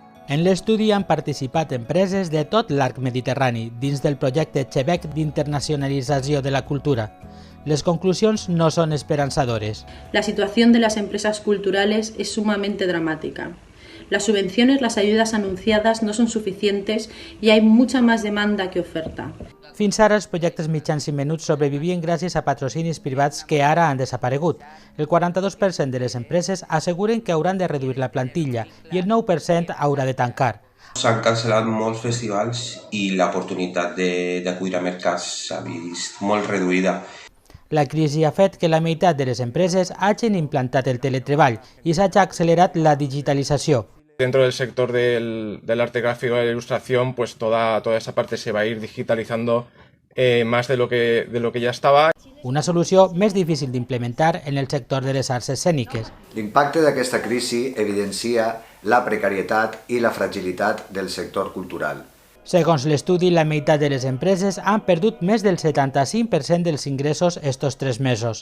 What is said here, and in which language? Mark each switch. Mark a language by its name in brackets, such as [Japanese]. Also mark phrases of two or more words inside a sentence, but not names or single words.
[Catalan] En l'estudi han participat empreses de tot l'arc mediterrani dins del projecte Chebec d'internacionalització de la cultura. Les conclusions no son esperanzadores. [Spanish] La situación de las empresas culturales es sumamente dramática. Las subvenciones, las ayudas anunciadas no son suficientes y hay mucha más demanda que oferta. [Catalan] Fins ara, els projectes mitjans i menuts sobrevivien gràcies a patrocinis privats que ara han desaparegut. El 42% de les empreses asseguren que hauran de reduir la plantilla i el 9% haurà de tancar. S'han cancel·lat molts festivals i l'oportunitat d'acudir a mercats s'ha vist molt reduïda. La crisi ha fet que la meitat de les empreses hagin implantat el teletreball i s'hagi accelerat la digitalització. [Spanish] Dentro del sector del arte gráfico y la ilustración, pues toda esa parte se va a ir digitalizando más de lo que ya estaba. [Catalan] Una solució més difícil d'implementar en el sector de les arts escèniques. L'impacte d'aquesta crisi evidencia la precarietat i la fragilitat del sector cultural. Segons l'estudi, la meitat de les empreses han perdut més del 75% dels ingressos estos 3 mesos.